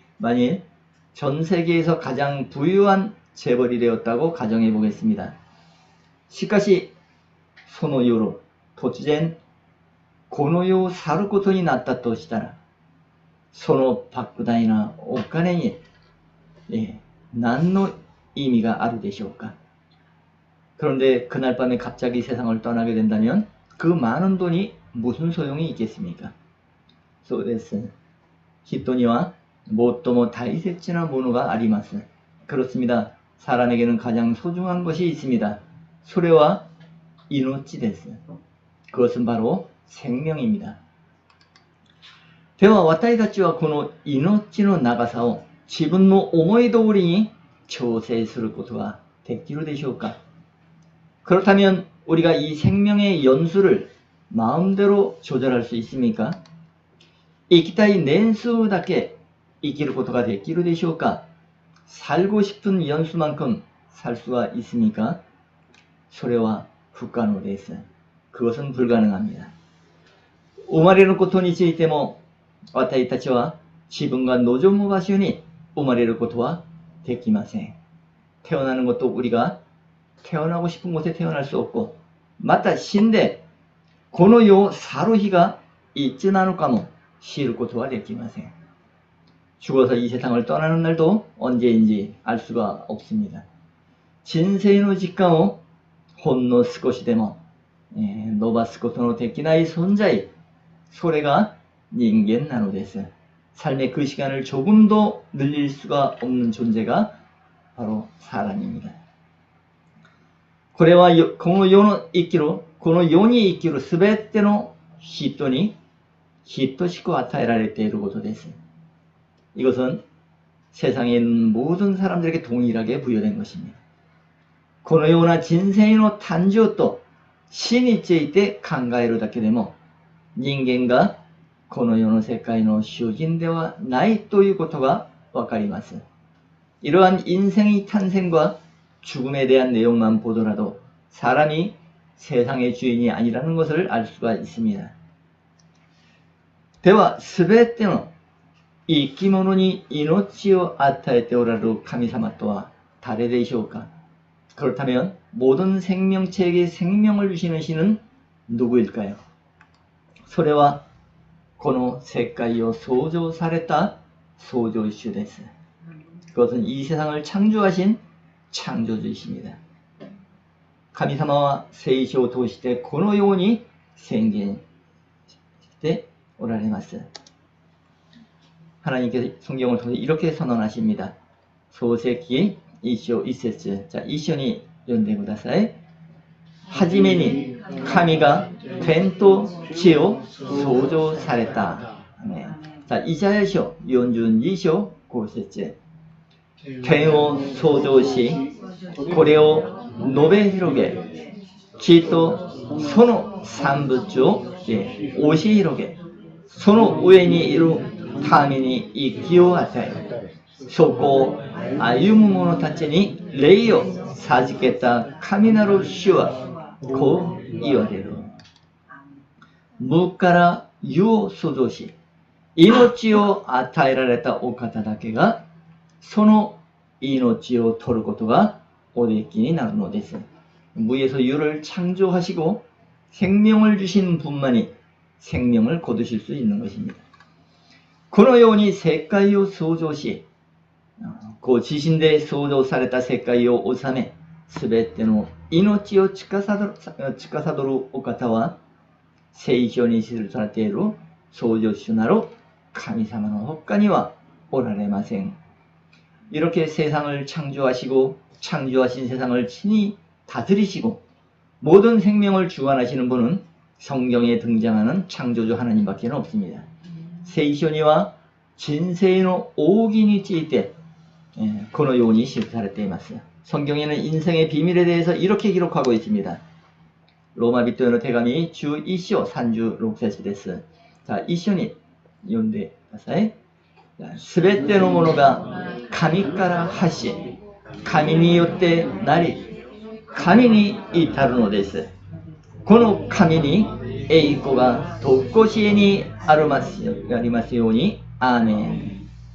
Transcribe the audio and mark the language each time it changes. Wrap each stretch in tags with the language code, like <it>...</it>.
<ko>만일 전 세계에서 가장 부유한 재벌이 되었다고 가정해 보겠습니다.</ko> <ja>しかしその夜突然この世を去ることになったとしたら、その莫大なお金に何の意味があるでしょうか?</ja> <ko>그런데 그날 밤에 갑자기 세상을 떠나게 된다면 그 많은 돈이 무슨 소용이 있겠습니까?</ko> <ja>そうです。人には最も大切なものがあります。</ja> <ko>그렇습니다. 사람에게는 가장 소중한 것이 있습니다.</ko> <ja>それは命です.</ja> <ko>그것은 바로 생명입니다.</ko> <ja>では私たちはこの命の長さを自分の思い通りに調整することができるでしょうか?</ja> <ko>그렇다면 우리가 이 생명의 연수를 마음대로 조절할 수 있습니까?</ko> <ja>生きたい年数だけ生きることができるでしょうか?</ja> <ko>살고 싶은 연수만큼 살 수가 있습니까?</ko> <ja>それは不可能です.</ja> <ko>그것은 불가능합니다.</ko> <ja>生まれることについても私たちは自分が望む場所に生まれることはできません.</ja> <ko>태어나는 것도 우리가 태어나고 싶은 곳에 태어날 수 없고,</ko> <ja>また死んでこの世を去る日がいつなのかも知ることはできません.</ja> <ko>죽어서 이 세상을 떠나는 날도 언제인지 알 수가 없습니다.</ko> <ja>人生の時間をほんの少しでも伸ばすことのできない存在、それが人間なのです.</ja> <ko>삶의 그 시간을 조금도 늘릴 수가 없는 존재가 바로 사람입니다.</ko> <ja>これはこの世の生きる、この世に生きるすべての人に等しく与えられていることです.</ja> <ko>이것은 세상에 있는 모든 사람들에게 동일하게 부여된 것입니다.</ko> <ja>このような人生の誕生と死について考えるだけでも、人間がこの世の世界の主人ではないということがわかります.</ja> <ko>이러한 인생의 탄생과 죽음에 대한 내용만 보더라도 사람이 세상의 주인이 아니라는 것을 알 수가 있습니다.</ko> <ja>では、すべての生き物に命を与えておられる神様とは誰でしょうか?</ja> <ko>그렇다면 모든 생명체에게 생명을 주시는 신은 누구일까요?</ko> <ja>それはこの世界を創造された創造主です.</ja> <ko>그것은 이 세상을 창조하신 창조주이십니다.</ko> <ja>神様は聖書を通してこのように宣言しておられます。</ja> <ko>하나님께서 성경을 통해 이렇게 선언하십니다. 소세기 2章 1節.</ko> <ja>자, 一緒に読んでください。はじめに神が天と地を創造された。</ja> <ko>자, 이사야서 42章 5節.</ko> <ja>天を創造し、これを述べ広げ、地とその産物を押し広げ、その上にいる民に息を与え、そこを歩む者たちに霊を授けた神なる主はこう言われる。無から有を創造し、命を与えられたお方だけが、その命を取ることがおできになるのです。</ja> <ko>무에서 유를 창조하시고 생명을 주신 분만이 생명을 거두실 수 있는 것입니다.</ko> <ja>このように世界を創造し、ご自身で創造された世界を治め、すべての命を司るお方は、聖書に記されている創造主なる神様の他にはおられません。</ja> <ko>이렇게 세상을 창조하시고 창조하신 세상을 친히 다스리시고 모든 생명을 주관하시는 분은 성경에 등장하는 창조주 하나님밖에 없습니다.</ko> <ja>聖書には人生の奥義についてこのように記されています。</ja> <ko>성경에는 인생의 비밀에 대해서 이렇게 기록하고 있습니다. 로마 비토의 대감이 11章 36節です。</ko> <ja>자, 一緒に読んでください。すべてのものが神から発し、神によってなり、神に至るのです。この神に栄光がとこしえにありますように。アーメン。</ja>